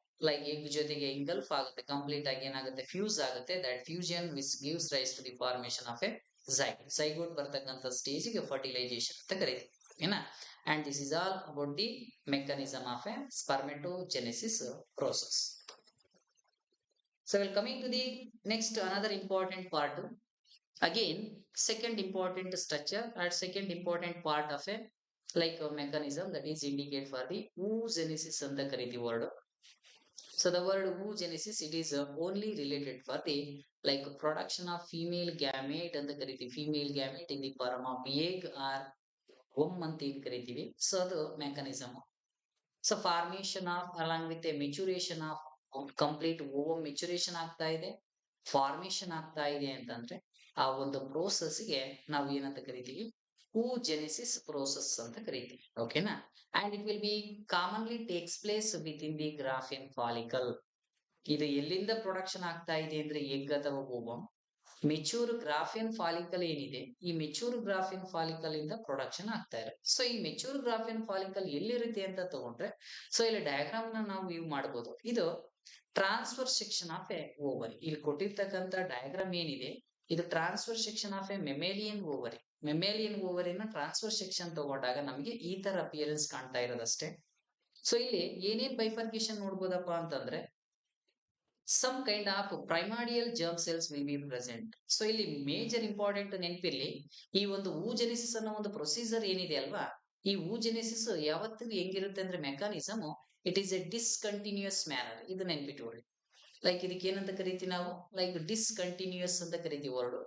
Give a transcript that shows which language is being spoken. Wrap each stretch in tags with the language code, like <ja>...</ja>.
<kn>Like egg ಜೊತೆಗೆ ಇಂಗಲ್ಫ್ ಆಗುತ್ತೆ, complete ಆಗಿ ಏನಾಗುತ್ತೆ ಫ್ಯೂಸ್ ಆಗುತ್ತೆ.</kn> <en>That fusion which gives rise to the formation of a zygote.</en> <kn>zygote ಬರ್ತಕ್ಕಂಥ ಸ್ಟೇಜ್ಗೆ ಫರ್ಟಿಲೈಸೇಷನ್ ಅಂತ ಕರೀತೀವಿ. ಓಕೆನಾ?</kn> <en>And this is all about the mechanism of a spermatogenesis process. So we're coming to the next another important part. Again, second important structure or second important part of a like a mechanism that is indicate for the oogenesis</en> <kn>ಅಂತ ಕರೀತೀವಿ</kn> <en>word. So the word oogenesis, it is only related for the like production of female gamete</en> <kn>ಅಂತ ಕರೀತೀವಿ.</kn> <en>Female gamete in the form of egg or womb</en> <kn>ಅಂತ ಏನ್ ಕರೀತೀವಿ. So ಅದು mechanism.</kn> <en>So formation of along with a maturation of</en> <kn>complete ovum maturation ಆಗ್ತಾ ಇದೆ, formation ಆಗ್ತಾ ಇದೆ ಅಂತಂದ್ರೆ ಆ ಒಂದು ಪ್ರೋಸೆಸ್ಗೆ ನಾವು ಏನಂತ ಕರಿತೀವಿ, oogenesis ಪ್ರೋಸೆಸ್ ಅಂತ ಕರಿತೀವಿ. ಓಕೆನಾ?</kn> <en>And it will be commonly takes place with in the Graafian follicle.</en> <kn>ಇದು ಎಲ್ಲಿಂದ ಪ್ರೊಡಕ್ಷನ್ ಆಗ್ತಾ ಇದೆ ಅಂದ್ರೆ ಎಗ್ ಅಥವಾ ಓವಮ್. ಮೆಚೂರ್ ಗ್ರಾಫಿಯನ್ ಫಾಲಿಕಲ್ ಏನಿದೆ, ಈ ಮೆಚೂರ್ ಗ್ರಾಫಿಯನ್ ಫಾಲಿಕಲ್ ಇಂದ ಪ್ರೊಡಕ್ಷನ್ ಆಗ್ತಾ ಇದೆ. ಸೊ ಈ ಮೆಚೂರ್ ಗ್ರಾಫಿಯನ್ ಫಾಲಿಕಲ್ ಎಲ್ಲಿರುತ್ತೆ ಅಂತ ತಗೊಂಡ್ರೆ, ಸೊ ಇಲ್ಲಿ ಡಯಾಗ್ರಾಮ್ ನ ನಾವು ವ್ಯೂ ಮಾಡಬಹುದು. ಇದು transfer section of A ovary. ಇಲ್ಲಿ ಕೊಟ್ಟಿರ್ತಕ್ಕಂಥ ಡಯಾಗ್ರಾಮ್ ಏನಿದೆ, ಇದು transfer section of A mammalian ovary. Mammalian ಓವರಿನ transfer section ತಗೊಂಡಾಗ ನಮಗೆ ಈ ತರ ಅಪಿಯರೆನ್ಸ್ ಕಾಣ್ತಾ ಇರೋದಷ್ಟೇ. ಸೊ ಇಲ್ಲಿ ಏನೇನ್ ಬೈಫರ್ಕೇಶನ್ ನೋಡ್ಬೋದಪ್ಪ ಅಂತಂದ್ರೆ,</kn> <en>some kind of primordial germ cells will be present.</en> <kn>So ಇಲ್ಲಿ ಮೇಜರ್ ಇಂಪಾರ್ಟೆಂಟ್ ನೆನಪಿರ್ಲಿ, ಈ ಒಂದು oogenesis ಅನ್ನೋ ಒಂದು ಪ್ರೊಸೀಜರ್ ಏನಿದೆ ಅಲ್ವಾ, ಈ oogenesis ಯಾವತ್ತಿಗೂ ಹೆಂಗಿರುತ್ತೆ ಅಂದ್ರೆ mechanism,</kn> <en>It is a discontinuous manner.</en> <kn>ಇದು ನೆನ್ಪಿಟ್ಕೊಳ್ಳಿ. ಲೈಕ್ ಇದಕ್ಕೆ ಏನಂತ ಕರಿತೀವಿ ನಾವು, ಲೈಕ್ ಡಿಸ್ಕಂಟಿನ್ಯೂಸ್ ಅಂತ ಕರಿತೀವಿ ವರ್ಡ್.</kn>